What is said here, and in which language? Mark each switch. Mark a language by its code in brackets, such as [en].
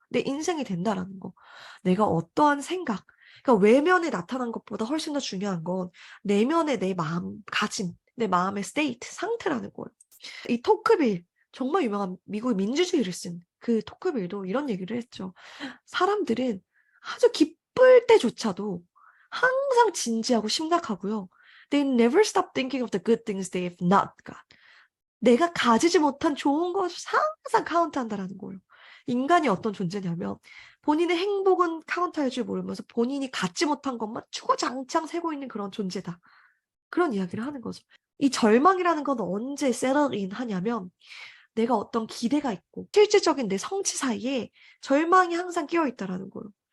[ko] 내 인생이 된다라는 거. 내가 어떠한 생각, 그러니까 외면에 나타난 것보다 훨씬 더 중요한 건 내면의 내 마음가짐, 내 마음의 스테이트, 상태라는 거예요. 이 토크빌, 정말 유명한 미국의 민주주의를 쓴 그 토크빌도 이런 얘기를 했죠. 사람들은 아주 기쁠 때조차도 항상 진지하고 심각하고요. [en] They never stop thinking of the good things they have not got. [ko] 내가 가지지 못한 좋은 것을 항상 카운트한다라는 거예요. 인간이 어떤 존재냐면 본인의 행복은 카운트할 줄 모르면서 본인이 갖지 못한 것만 주구장창 세고 있는 그런 존재다. 그런 이야기를 하는 거죠. 이 절망이라는 건 언제 settle in 하냐면 내가 어떤 기대가 있고 실질적인 내 성취 사이에 절망이 항상 끼어 있다라는 거예요.